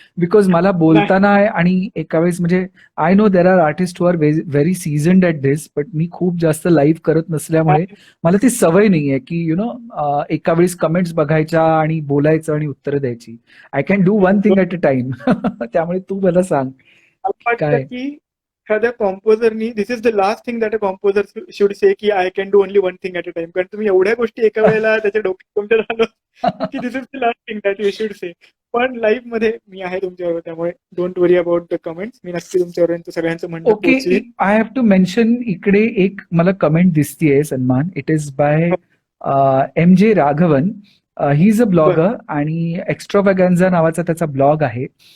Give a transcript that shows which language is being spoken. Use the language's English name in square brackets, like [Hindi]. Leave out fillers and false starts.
[Marathi] Because मला बोलताना आणि एका वेळेस म्हणजे [English] I know there are artist who are very seasoned at this, [Marathi] but मी खूप जास्त लाईव्ह करत नसल्यामुळे मला ती सवय नाहीये की एका वेळेस कमेंट्स बघायच्या आणि बोलायचं आणि उत्तरं द्यायची. [English] I can do one thing at a time. [Marathi] त्यामुळे तू मला सांग काय. की एखाद्या कॉम्पोजरनी [English] This is the last thing that a composer should say की I can do only one thing at a time. [Marathi] कारण तुम्ही एवढ्या गोष्टी एका वेळेला त्याच्या डोक्यात तुमच्या झालं की [English] This is the last thing that you should say. [Marathi] पण लाईव्ह मध्ये मी आहे तुमच्यावर, त्यामुळे [English] Don't worry about the comments. [Marathi] मी नक्की तुमच्यावर सगळ्यांचं म्हणणं [English] okay, I have to mention [Marathi] इकडे एक मला कमेंट दिसतीये सन्मान. [English] It is by MJ Raghavan. He is a blogger [Marathi] आणि एक्स्ट्रावागॅन्झा नावाचा त्याचा ब्लॉग आहे.